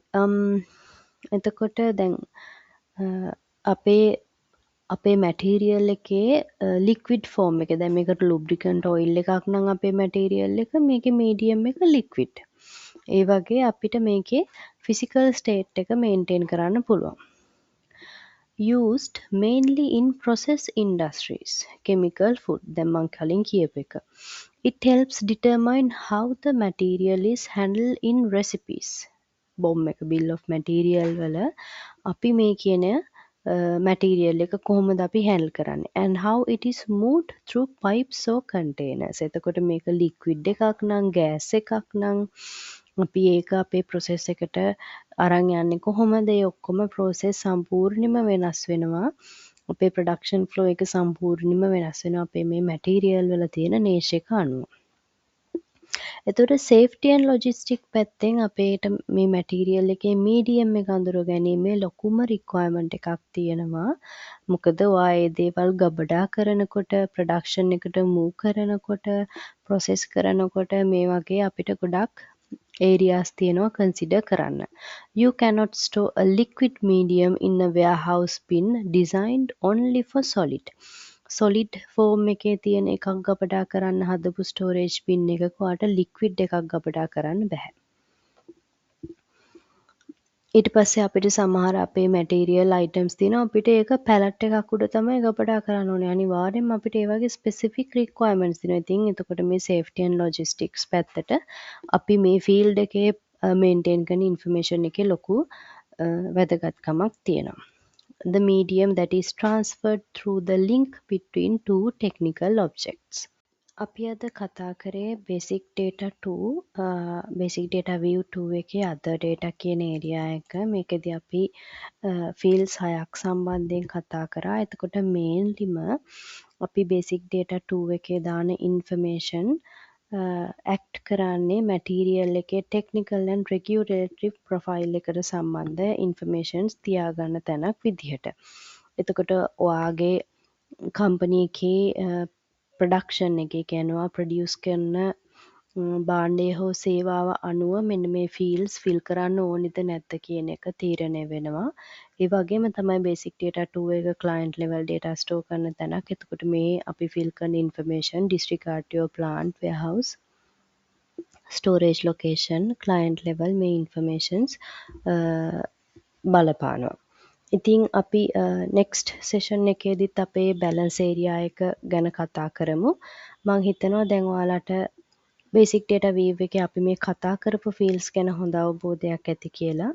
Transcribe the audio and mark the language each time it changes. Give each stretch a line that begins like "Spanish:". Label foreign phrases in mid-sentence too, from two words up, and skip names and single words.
Sinhala: එතකොට දැන් අපේ මැටීරියල් එකේ
English: liquid form
Sinhala: එක, දැන් මේකට
English: lubricant oil
Sinhala: එකක් නම් අපේ මැටීරියල් එක, මේකේ මීඩියම් එක ලික්විඩ්. ඒ වගේ අපිට මේකේ
English: physical state
Sinhala: එක මේන්ටේන් කරන්න පුළුවන්.
English: used mainly in process industries, chemical, food.
Sinhala: දැන් මං කලින් කියපු එක.
English: It helps determine how the material is handled in recipes.
Sinhala: බොම් එක
English: bill of material
Sinhala: වල අපි මේ කියන මැටීරියල් එක කොහොමද අපි හැන්ඩල් කරන්නේ,
English: and how it is moved through pipes or containers.
Sinhala: එතකොට මේක ලික්විඩ් එකක් නම්, ගෑස් එකක් නම් අපි ඒක අපේ ප්‍රොසෙස් එකට අරන් යන්නේ කොහොමද? ඒ ඔක්කොම ප්‍රොසෙස් සම්පූර්ණයෙන්ම වෙනස් වෙනවා. අපේ
English: production flow
Sinhala: එක සම්පූර්ණයෙන්ම වෙනස් වෙනවා අපේ මේ මැටීරියල් වල තියෙන නේචර් එක අනුව. එතකොට
English: safety and logistic
Sinhala: පැත්තෙන් අපේට මේ මැටීරියල් එකේ මීඩියම් එක අඳුර ගැනීමේ ලොකුම රික්වයර්මන්ට් එකක් තියෙනවා. මොකද ඔයා ඒ දේවල් ගබඩා කරනකොට, ප්‍රොඩක්ෂන් එකට මූව් කරනකොට, ප්‍රොසෙස් කරනකොට මේ වගේ අපිට ගොඩක් areas තියෙනවා consider කරන්න.
English: You cannot store a liquid medium in a warehouse bin designed only for solid.
Sinhala: solid form එකේ තියෙන එකක් ගබඩා කරන්න හදපු
English: storage bin
Sinhala: එකක ඔයාට liquid එකක් ගබඩා කරන්න බෑ. ඊට පස්සේ අපිට සමහර අපේ
English: material items
Sinhala: තියෙනවා, අපිට ඒක pallet එකක් උඩ තමයි ගබඩා කරන්න ඕනේ. අනිවාර්යෙන්ම අපිට ඒ වගේ
English: specific requirements
Sinhala: තියෙනවා. ඉතින් එතකොට මේ
English: safety and logistics
Sinhala: පැත්තට අපි මේ field එකේ maintain කරන information එකේ ලොකු වැදගත්කමක් තියෙනවා.
English: The medium that is transferred through the link between two technical objects.
Sinhala: අපි අද කතා කරේ
English: basic data 2 basic data view 2
Sinhala: එකේ
English: other data
Sinhala: කියන area එක. මේකෙදි අපි fields 6ක් සම්බන්ධයෙන් කතා කරා. එතකොට mainlyම අපි
English: basic data 2
Sinhala: එකේ දාන information act කරන්නේ material එකේ
English: technical and regulatory profile
Sinhala: එකට සම්බන්ධ informations තියාගන්න තැනක් විදිහට. එතකොට ඔයාගේ company එකේ ප්‍රොඩක්ෂන් එකේ කියනවා ප්‍රොඩියුස් කරන භාණ්ඩය හෝ සේවාව අනුව මෙන්න මේ
English: fields fill
Sinhala: කරන්න ඕනිද නැද්ද කියන එක තීරණය වෙනවා. ඒ වගේම තමයි
English: basic data 2
Sinhala: එක
English: client level data store
Sinhala: කරන තැනක්. එතකොට මේ අපි ෆිල් කරන
English: information disregard your plant, warehouse, storage location, client level
Sinhala: මේ informations බලපානවා. ඉතින් අපි
English: next session
Sinhala: එකේදීත් අපේ
English: balance area
Sinhala: එක ගැන කතා කරමු. මම හිතනවා දැන් ඔයාලට
English: basic data view
Sinhala: එකේ අපි මේ කතා කරපු fields ගැන හොඳ අවබෝධයක් ඇති කියලා.